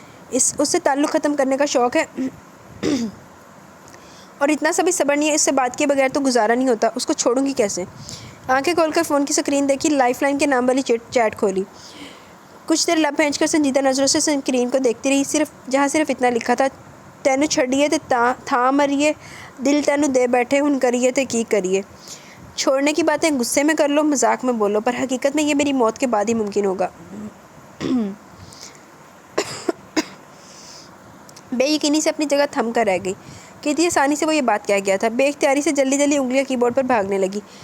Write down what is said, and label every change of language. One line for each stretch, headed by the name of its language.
Urdu: اس سے تعلق ختم کرنے کا شوق ہے اور اتنا سا بھی صبر نہیں ہے. اس سے بات کیے بغیر تو گزارا نہیں ہوتا. اس کو چھوڑوں گی کیسے؟ آنکھیں کھول کر فون کی سکرین دیکھی. لائف لائن کے نام والی چیٹ کھولی. کچھ دیر لب پھینچ کر سنجیدہ نظروں سے سکرین کو دیکھتی رہی. جہاں صرف اتنا لکھا تھا,
Punjabi: تینوں چھڑیے تے تھا مریے, دل تینوں دے بیٹھے ہن کریے تے کی کریے.
Urdu: چھوڑنے کی باتیں غصے میں کر لو, مذاق میں بولو, پر حقیقت میں یہ میری موت کے بعد ہی ممکن ہوگا. بے یقینی سے اپنی جگہ تھم کر رہ گئی. کتنی آسانی سے وہ یہ بات کہہ گیا تھا. بے اختیاری سے جلدی انگلیاں کی بورڈ پر بھاگنے لگی.